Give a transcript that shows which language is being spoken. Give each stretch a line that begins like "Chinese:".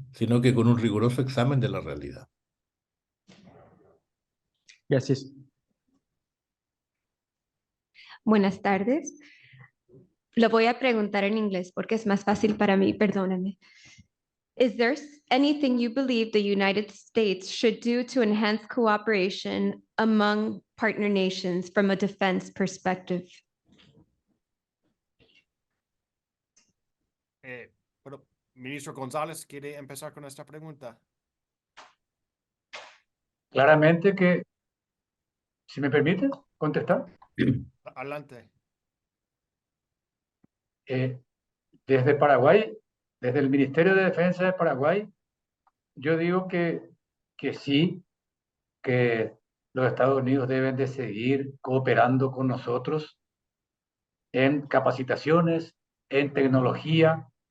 Spanish: Sino que con un riguroso examen de la realidad. Gracias. Buenas tardes. Lo voy a preguntar en inglés porque es más fácil para mí, perdóname.
English: Is there anything you believe the United States should do to enhance cooperation among partner nations from a defense perspective?
Spanish: Bueno, Ministro González, ¿quiere empezar con esta pregunta? Claramente que, si me permite contestar, Adelante. desde Paraguay, desde el Ministerio de Defensa de Paraguay, yo digo que sí, que los Estados Unidos deben de seguir cooperando con nosotros en capacitaciones, en tecnología,